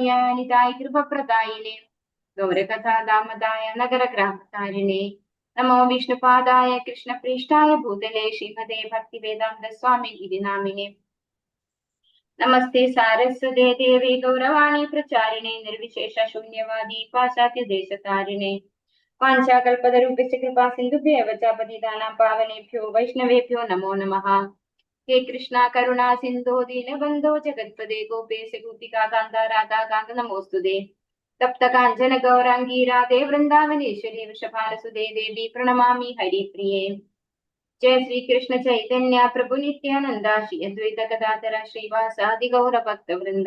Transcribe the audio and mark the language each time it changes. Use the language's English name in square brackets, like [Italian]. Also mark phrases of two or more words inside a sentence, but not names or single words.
[Sanskrit] നിതായ കൃപപ്രദായിനെ ഗൗരകഥാദാമദായ നഗരഗ്രാമതാരിണേ നമോ വിഷ്ണുപാദായ കൃഷ്ണപ്രേഷ്ഠായ ഭൂതലേ ശ്രീമതേ ഭക്തിവേദാന്ത സ്വാമി തിരുനാമിനെ നമസ്തേ സാരസ്വതേ ദേവേ ഗൗരവാണി പ്രചാരിണേ നിർവിശേഷ ശൂന്യവാദി പാശ്ചാത്യ ദേശതാരിണേ വാഞ്ചാകൽപതരൂപസ്യ കൃപാ സിന്ധുഭ്യേവ ച പതിതാനാം പാവനേഭ്യോ വൈഷ്ണവേഭ്യോ നമോ നമഃ. ഹേ കൃഷ്ണ കരുണാ സിന്ധോ ദീനബന്ധോ ജഗത്പദേ ഗോപേശ ഗോപികാ കാന്ത രാധാ കാന്ത നമോസ്തുതേ. തപ്ത കാഞ്ചന ഗൗരാംഗീ രാധേ വൃന്ദാവനേശ്വരി വൃഷഭാനുസുതേ ദേവി പ്രണമാമി ഹരിപ്രിയേ. ജയ ശ്രീ കൃഷ്ണ ചൈതന്യ പ്രഭു നിത്യാനന്ദ ശ്രീ അദ്വൈത ഗദാധര ശ്രീവാസാദി ഗൗര ഭക്ത വൃന്ദ.